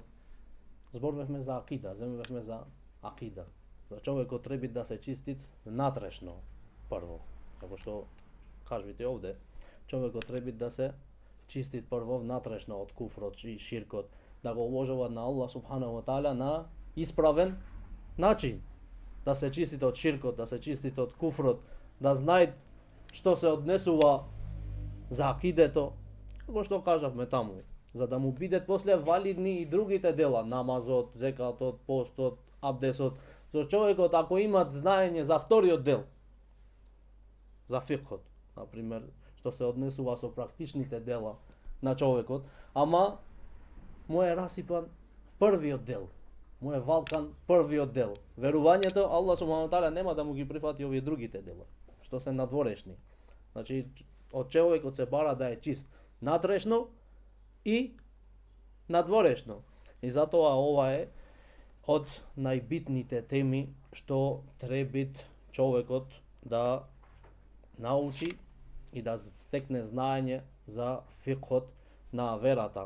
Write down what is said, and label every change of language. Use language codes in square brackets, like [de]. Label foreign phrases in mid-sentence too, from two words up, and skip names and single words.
[mk] Зборувавме за акида, земвавме за акида. За човекот треба да се чистит натрешно прво. Како што кажувате овде, човекот треба да се чистит прво внатрешно од куфрот и ширкот, да го обожува на Аллах [ar] سبحانه وتعالى [mk] на исправен начин, да се чистит од ширкот, да се чистит од куфрот, да знае што се однесува за акидето, како што кажавме таму, за да му бидат после валидни и другите дела, намазот, зекатот, постот, абдесот. За човекот ако имат знаење за вториот дел, за фикхот, на пример, што се однесува со практичните дела на човекот, ама му е расипан првиот дел, му е валкан првиот дел. Верувањето, Аллах [ar] سبحانه وتعالى [mk] нема да му ги прифати овие другите дела, што се надворешни. Значи, од човекот се бара да е чист натрешно и надворешно. И затоа ова е од најбитните теми што треба човекот да научи и да стекне знаење за фикхот на верата.